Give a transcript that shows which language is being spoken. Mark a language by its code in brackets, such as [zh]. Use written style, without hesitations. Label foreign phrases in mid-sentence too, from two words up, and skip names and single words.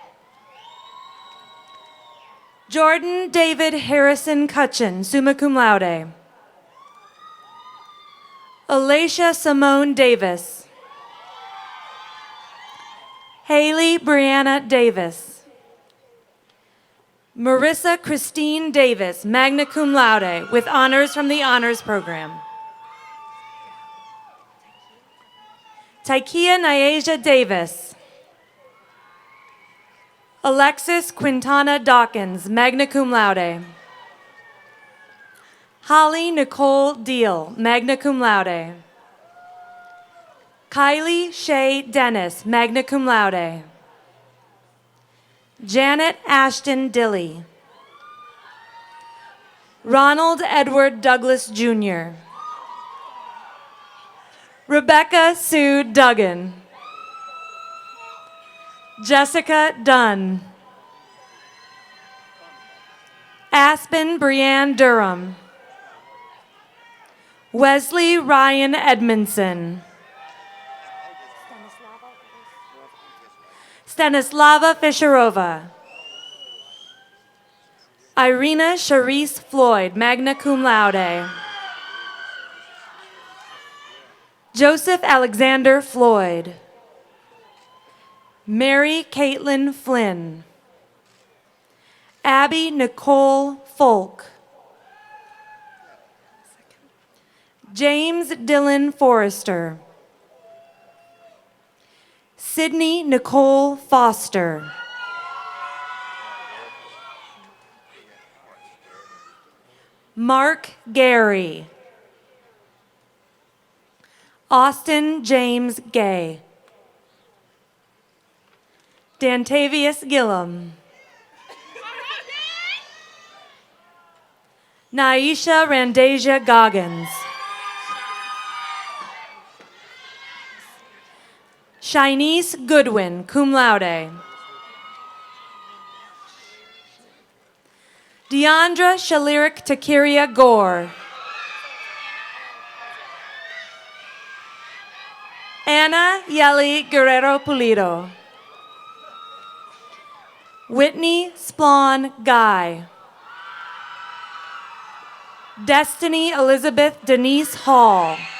[en] Jordan David Harrison Cutchin, [la] summa cum laude. [en] Alacia Simone Davis. Haley Brianna Davis. Marissa Christine Davis, [la] magna cum laude, [en] with honors from the Honors Program. Taikia Nyasia Davis. Alexis Quintana Dawkins, [la] magna cum laude. [en] Holly Nicole Deal, [la] magna cum laude. [en] Kylie Shay Dennis, [la] magna cum laude. [en] Janet Ashton Dilly. Ronald Edward Douglas Jr. Rebecca Sue Duggan. Jessica Dunn. Aspen Brianne Durham. Wesley Ryan Edmondson. Stanislava Fisherova. Irina Charisse Floyd, [la] magna cum laude. [en] Joseph Alexander Floyd. Mary Caitlin Flynn. Abby Nicole Folk. James Dylan Forrester. Sydney Nicole Foster. Mark Gary. Austin James Gay. Dantavius Gillum. Naisha Randasia Goggins. Shinice Goodwin, [la] cum laude. [en] Deandra Shalirik Takiria Gore. Anna Yeli Guerrero Pulido. Whitney Splawn Guy. Destiny Elizabeth Denise Hall.